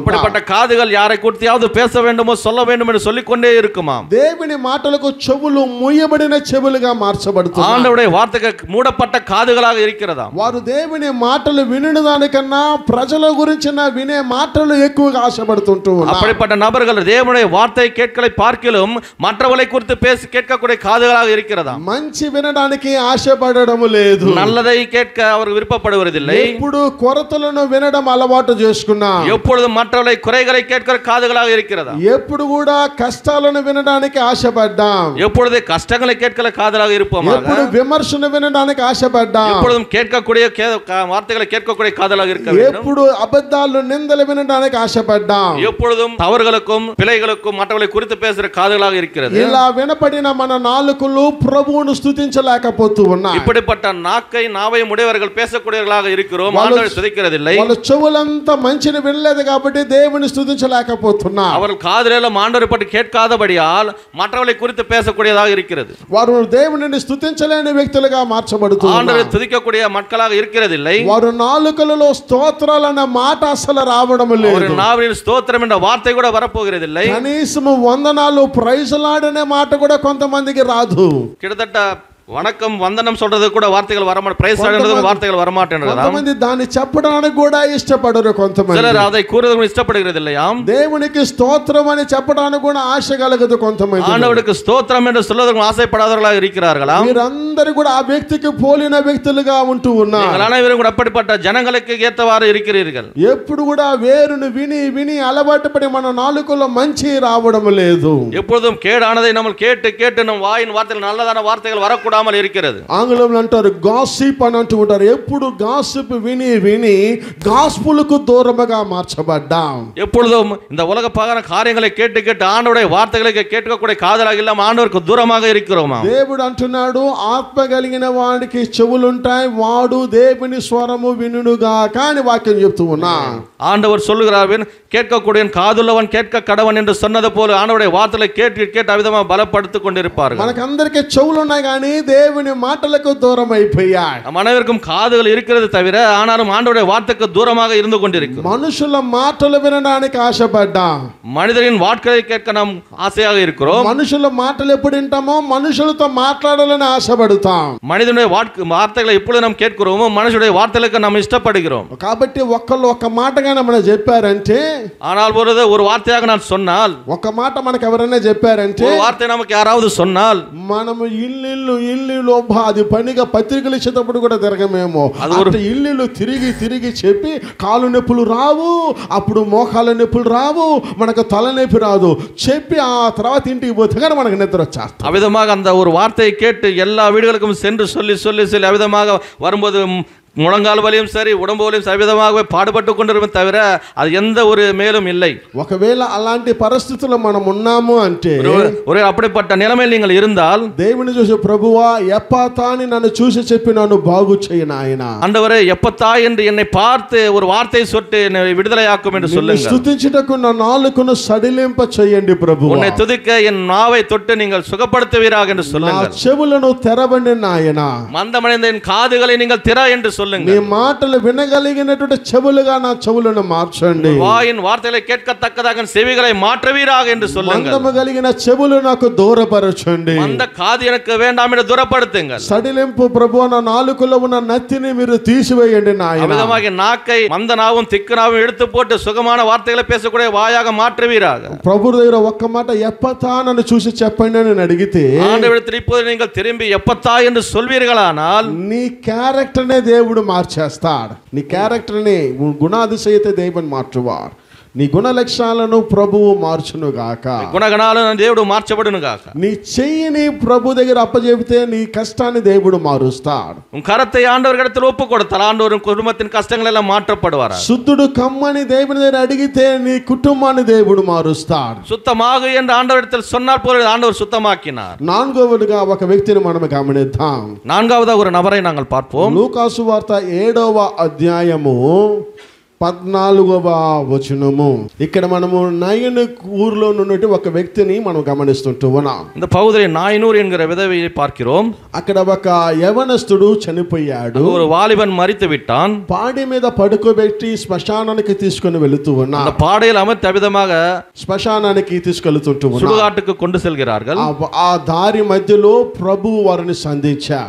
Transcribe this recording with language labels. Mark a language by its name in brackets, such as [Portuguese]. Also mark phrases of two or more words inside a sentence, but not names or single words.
[Tamil] அப்படிப்பட்ட காதுகள் யாரை குறித்தாவது பேச வேண்டுமோ சொல்ல வேண்டும் என்று சொல்லிக்கொண்டே இருக்குமா. [Telugu] దేవుని మాటలకు చెవులు మూయబడిన చెవులుగా మార్చబడుతున్నాయి. [Tamil] ஆண்டவருடைய வார்த்தைக்கு மூடப்பட்ட காதுகளாக இருக்கிறதா. [Telugu] వారు దేవుని మాటలు వినని దానికన్నా ప్రజల గురించిన వినే మాటలు ఎక్కువగా ఆశపడుతుంటూ ఉన్నారు. [Tamil] அப்படிப்பட்ட நபர்கள் தேவனுடைய வார்த்தை கேட்கலை பார்க்கிலும் மற்றவர்களை குறித்து பேசி கேட்கக்கூடிய காதுகளாக இருக்கிறதா. [Telugu] మంచి వినడానికి ఆశపడడం లేదు. [Tamil] நல்லதை கேட்க அவர் விருப்பப்படுவதில்லை. [Telugu] ఎప్పుడు కొరతలను వినడం అలవాటు చేసుకున్నాం. [Tamil] எப்பொழுதும் மற்றவர்களை குறைகளை கேட்கிற காதுகளாக இருக்கிறதா. [Telugu] ఎప్పుడు కూడా కష్టాలను వినడానికి ఆశపడ్డాం. [Tamil] எப்பொழுது கஷ்டங்களை கேட்கிற காதுகளாக இருப்போம். [Telugu] ఎప్పుడు విమర్శను వినడానికి ఆశపడ్డాం. [Tamil] எப்பொழுதும் கேட்கக்கூடிய வார்த்தைகளை கேட்கக்கூடிய காதுகளாக இருக்க வேண்டும். [Telugu] ఎప్పుడు అబద్ధాలు నిందలు వినడానికి ఆశపడ్డాం. [Tamil] எப்பொழுதும் தவறுகளுக்கும் பிழைகளுக்கும் மற்றவர்களை குறித்து பேசுகிற காதுகளாக இருக்கிறது. [Telugu] ఇలా వినపడిన మన నాలుకలు ప్రభువును స్తుతించలేకపోతూ ఉన్నాయి. [Tamil] இப்படிப்பட்ட நாக்கை நாவை உடையவர்கள் பேசக்கூடியவர்களாக இருக்கிறோம். ஆண்டவரை துதிக்கிறதில்லை. [Telugu] వాళ్ళ చెవులంతా మంచిని వినలేదు కాబట్టి దేవుని స్తుతించలేకపోతున్నారు. [Tamil] அவர்கள் காதுலெல்லாம் ஆண்டவரை பற்றி கேட்காதபடியால் மற்றவர்களை குறித்து பேசக்கூடியதாக இருக்கிறது. [Telugu] వారు దేవునిని స్తుతించలేని వ్యక్తులుగా మార్చబడుతున్నారు. [Tamil] ஆண்டவரை துதிக்கக்கூடிய மக்களாக இருக்கிறதில்லை. [Telugu] వారు నాలుకలలో స్తోత్రాలన్న మాట అసలు రావడం లేదు. [Tamil] ஒரு நாவில் ஸ்தோத்திரம் என்ற வார்த்தை கூட வரப்போகிறதில்லை. [Telugu] కనీసం వందనాలు [English] Praise Lord [Telugu] అనే మాట కూడా కొంతమందికి రాదు. [Tamil] கிட்டத்தட்ட வணக்கம் வந்தனம் சொல்றது கூட வார்த்தைகள் வரமாட்டேன், பிரைஸ் ஆடுறது வார்த்தைகள் வரமாட்டேன்றாம். [Telugu] కొంతమంది దాన్ని చెప్పడానికి కూడా ఇష్టపడరు. కొంతమంది [Tamil] சிலர் அதை கூறுவதற்கு இஷ்டப்படுகிறது இல்லையாம். [Telugu] దేవునికి స్తోత్రం అని చెప్పడానికి కూడా ఆశ కలగదు కొంతమంది. [Tamil] ஆண்டவருக்கு ஸ்தோத்திரம் என்று சொல்வதற்கு ஆசைப்படாதவர்களாக இருக்கிறார்களாம். [Telugu] మీరందరూ కూడా ఆ వ్యక్తికి పోలిన వ్యక్తులుగా ఉంటూ ఉన్నారు. [Tamil] நீங்கள் அனைவரும் கூட அப்படிப்பட்ட ஜனங்களுக்கு ஏற்றவாறு இருக்கிறீர்கள். [Telugu] ఎప్పుడు కూడా వేరును విని విని అలవాటు పడి మన నాలుకలో మంచి రావడం లేదు. [Tamil] எப்பொழுதும் கேடானதை நம்ம கேட்டு கேட்டு நம் வாயின் வார்த்தைகள் நல்லதான வார்த்தைகள் வரக்கூடாமல் இருக்கிறது. [Telugu] ఆంగ్లంలో అంటారు గాసిప్ అని అంటూ ఉంటారు. ఎప్పుడు గాసిప్ విని విని గాస్పుల్ కు దూరముగా మార్చబడ్డాం. [Tamil] எப்பொழுதும் இந்த உலக பாகான காரியங்களை கேட்டு கேட்டு ஆண்டவருடைய வார்த்தைகளை கேட்கக்கூடிய காதலாக இல்லாம ஆண்டவருக்கு தூரமாக இருக்கிறோமா? [Telugu] దేవుడు అంటున్నాడు ఆత్మ కలిగిన వాడికి చెవులుంటాయి, వాడు దేవుని స్వరము వినుగా కానీ వాక్యం చెప్తూ ఉన్నా. [Tamil] ஆண்டவர் சொல்லுகிறார், கேட்கக்கூடிய காதுள்ளவன் கேட்க கடவன் என்று சொன்னது போல ஆண்டவருடைய வார்த்தைகளை கேட்டு கேட்டு அவிதமாக பலப்படுத்திக் கொண்டிருப்பார்கள். [Telugu] మనకందరికీ చెవులు ఉన్నాయి కానీ దేవుని మాటలకు దూరం అయిపోయాయి. [Tamil] நம் அனைவருக்கும் காதுகள் இருக்கிறது தவிர ஆனாலும் ஆண்டவருடைய வார்த்தைக்கு தூரமாக இருந்து கொண்டிருக்கும். [Telugu] మనుషుల మాటలు వినడానికి ఆశపడ్డాం. [Tamil] மனிதரின் வார்த்தைகளை கேட்க நாம் ஆசையாக இருக்கிறோம். [Telugu] మనుషుల మాటలు ఎప్పుడు వింటామో మనుషులతో మాట్లాడాలని ఆశపడతాం. [Tamil] மனிதனுடைய வார்த்தைகளை எப்பொழுது நாம் கேட்கிறோமோ மனுஷனுடைய வார்த்தைகளுக்கு நாம் இஷ்டப்படுகிறோம். [Telugu] కాబట్టి ఒక్కళ్ళు ఒక్క మాటగానే మనం చెప్పారంటే, [Tamil] ஆனால் ஒரு வார்த்தையாக நான் சொன்னால், [Telugu] ఒక మాట మనకు ఎవరైనా చెప్పారంటే, [Tamil] ஒரு వార్త நமக்கு யாராவது சொன்னால், [Telugu] మనము ఇల్లు అది పనిగా పత్రికలు ఇచ్చేటప్పుడు కూడా తిరగమేమో. అది ఇల్లు తిరిగి తిరిగి చెప్పి కాలు నొప్పులు రావు, అప్పుడు మోకాళ్ళ నొప్పులు రావు, మనకు తలనొప్పి రాదు. చెప్పి ఆ తర్వాత ఇంటికి పోతే కానీ మనకు నిద్ర వచ్చేస్తుంది. [Tamil] அவிதமாக அந்த ஒரு வார்த்தையை கேட்டு எல்லா வீடுகளுக்கும் சென்று சொல்லி சொல்லி சொல்லி அவிதமாக வரும்போது முழங்கால் வலியும் சரி உடம்பு வலியும் சவிதமாகவே பாடுபட்டு கொண்டிருப்போம் தவிர அது எந்த ஒரு மேலும் இல்லை. [Telugu] ఒకవేళ అలాంటి పరిస్థితుల్లో మనం ఉన్నాము అంటే, [Tamil] ஒரு அப்படிப்பட்ட நிலைமையில் நீங்கள் இருந்தால் [Telugu] దేవుని చూసి ప్రభువా ఎప్పతా అని నన్ను చూసి చెప్పి నన్ను బాగు చేయి నాయనా, [Tamil] ஆண்டவரே எப்பத்தா என்று என்னை பார்த்து ஒரு வார்த்தை சொட்டு என்னை விடுதலையாக்கும் என்று சொல்லுங்கள். [Telugu] స్తుతించుటకు నా నాలుకను సడిలింప చేయండి ప్రభువా, [Tamil] உன்னை துதிக்க என் நாவை தொட்டு நீங்கள் சுகப்படுத்துவீராக என்று சொல்லுங்கள். [Telugu] నా చెవులను తెరవండి నాయనా, [Tamil] மந்தமடைந்த என் காதுகளை நீங்கள் திற என்று சொல்லுங்கள். [Telugu] నీ మాటలు వినగలిగినటువంటి చెవులుగా నా చెవులను మార్చండి. [Tamil] வாயின் வார்த்தைகளை கேட்கத்தக்கதாக செவிகளை மாற்றுவீராக என்று சொல்லுங்கள். [Telugu] మందము కలిగిన చెవులు నాకు దూరపరచండి. [Tamil] அந்த காது எனக்கு வேண்டாம் என்று தூரப்படுத்துங்கள். [Telugu] సడిలింపు ప్రభువా, నా నాలుకలో ఉన్న నత్తిని మీరు తీసివేయండి నాయనా. [Tamil] அவிதமாக நாக்கை மந்த நாவும் திக்கு நாவும் எடுத்து போட்டு சுகமான வார்த்தைகளை பேசக்கூடிய வாயாக மாற்றுவீராக. [Telugu] ప్రభు దగ్గర ఒక్క మాట ఎప్పతా నన్ను చూసి చెప్పండి అని అడిగితే, [Tamil] ஆண்டவரிடத்தில் இப்போது நீங்கள் திரும்பி எப்பத்தா என்று சொல்வீர்களானால் [Telugu] నీ క్యారెక్టర్నే దేవుడు మార్చేస్తాడు. నీ క్యారెక్టర్ని గుణాతిశయతే దేవుని మార్చువారు. నీ గుణ లక్షణాలను ప్రభువు మార్చును గాక. గుణగణాలను దేవుడు మార్చబడును గాక. నీ చెయ్యిని ప్రభు దగ్గర అప్పచెబితే నీ కష్టాన్ని దేవుడు మారుస్తాడు. [Tamil] உன் கரத்தை ஆண்டவரிடத்தில் ஒப்பு கொடுத்தால் ஆண்டவர் குடும்பத்தின் கஷ்டங்கள் எல்லாம் மாற்றப்படுவார். [Telugu] శుద్ధుడు కమ్మని దేవుని దగ్గర అడిగితే నీ కుటుంబాన్ని దేవుడు మారుస్తాడు. [Tamil] சுத்தமாக என்று ஆண்டவரிடத்தில் சொன்னால் போல ஆண்டவர் சுத்தமாக்கினார். [Telugu] నాలుగవదిగా ఒక వ్యక్తిని మనం గమనిద్దాం. [Tamil] நான்காவதாக ஒரு நபரை நாங்கள் பார்ப்போம். [Telugu] లూకాసు వార్త 7వ అధ్యాయము 14వ వచనము. ఇక్కడ మనము నయను ఊర్లో ఉన్నటువంటి ఒక వ్యక్తిని మనం గమనిస్తుంటూ ఉన్నాం. [Tamil] இந்த பகுதியில் நாயனூர் என்கிற விதவையை பார்க்கிறோம். [Telugu] అక్కడ ఒక యవనస్తుడు చనిపోయాడు. [Tamil] ஒரு வாலிபன் மரித்து விட்டான். [Telugu] పాడి మీద పడుకోబెట్టి శ్మశానానికి తీసుకొని వెళుతూ ఉన్నా. [Tamil] அந்த பாடையில் அமர்த்தி அவிதமாக [Telugu] శ్మశానానికి తీసుకెళ్తుంటూ ఉన్నా. [Tamil] சுடுகாட்டுக்கு கொண்டு செல்கிறார்கள். [Telugu] ఆ దారి మధ్యలో ప్రభువు వారిని సంధించారు.